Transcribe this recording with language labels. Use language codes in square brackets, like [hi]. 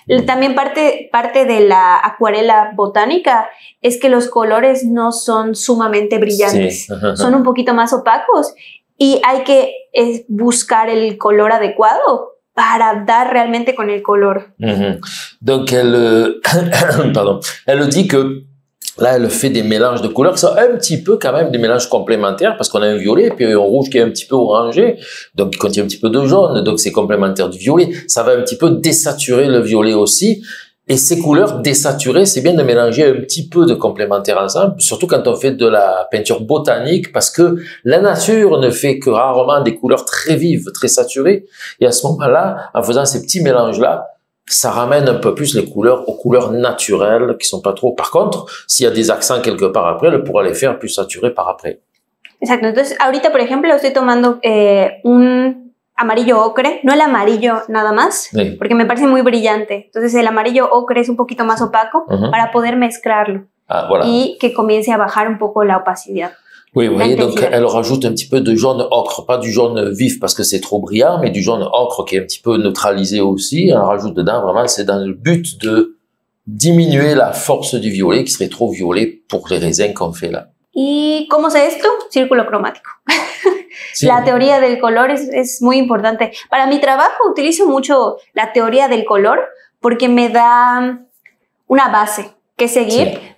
[es] También parte de la acuarela botánica es que los colores no son sumamente brillantes, son un poquito más opacos y hay que buscar el color adecuado para dar realmente con el color. [fr] Donc elle dit que là, elle fait des mélanges de couleurs qui sont un petit peu quand même des mélanges complémentaires parce qu'on a un violet puis un rouge qui est un petit peu orangé, donc qui contient un petit peu de jaune, donc c'est complémentaire du violet. Ça va un petit peu désaturer le violet aussi. Et ces couleurs désaturées, c'est bien de mélanger un petit peu de complémentaires ensemble, surtout quand on fait de la peinture botanique, parce que la nature ne fait que rarement des couleurs très vives, très saturées. Et à ce moment-là, en faisant ces petits mélanges-là, ça ramène un peu plus les couleurs aux couleurs naturelles qui sont pas trop. Par contre, s'il y a des accents quelque part après, elle pourra les faire plus saturés par après. [es] Exacto. Entonces, ahorita, por ejemplo, estoy tomando un amarillo ocre, no el amarillo nada más, Sí. porque me parece muy brillante. Entonces, el amarillo ocre es un poquito más opaco para poder mezclarlo [fr] Voilà. [es] y que comience a bajar un poco la opacidad. [fr] Oui, vous voyez, donc elle rajoute un petit peu de jaune ocre, pas du jaune vif parce que c'est trop brillant, mais du jaune ocre qui est un petit peu neutralisé aussi. Elle rajoute dedans, vraiment, c'est dans le but de diminuer la force du violet qui serait trop violet pour les raisins qu'on fait là. [es] ¿Y cómo sé esto? Círculo cromático. Sí. La teoría del color es muy importante. Para mi trabajo utilizo mucho la teoría del color porque me da una base que seguir, sí.